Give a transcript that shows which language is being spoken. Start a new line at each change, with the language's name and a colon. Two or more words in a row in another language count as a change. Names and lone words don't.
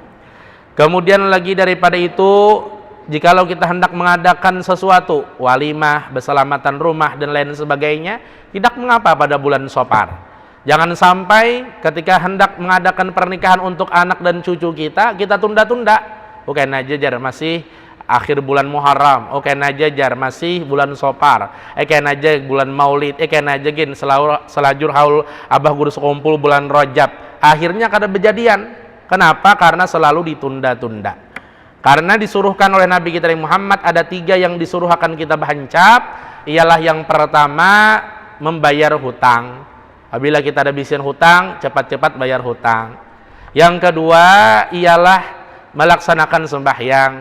Indonesian: Kemudian lagi daripada itu, jikalau kita hendak mengadakan sesuatu, walimah, berselamatan rumah dan lain sebagainya, tidak mengapa pada bulan Safar. Jangan sampai ketika hendak mengadakan pernikahan untuk anak dan cucu kita tunda-tunda.
Banjar: Oke najajar masih akhir bulan Muharram, oke najajar masih bulan Safar, oke najajar bulan Maulid, oke najagin selajur haul abah guru sekumpul bulan Rajab.
Indonesian: Akhirnya kada kejadian. Kenapa? Karena selalu ditunda-tunda. Karena disuruhkan oleh Nabi kita Muhammad ada 3 yang disuruh akan kita bahancap. Ialah yang pertama membayar hutang. Apabila kita ada bisian hutang, cepat-cepat bayar hutang. Yang kedua ialah melaksanakan sembahyang.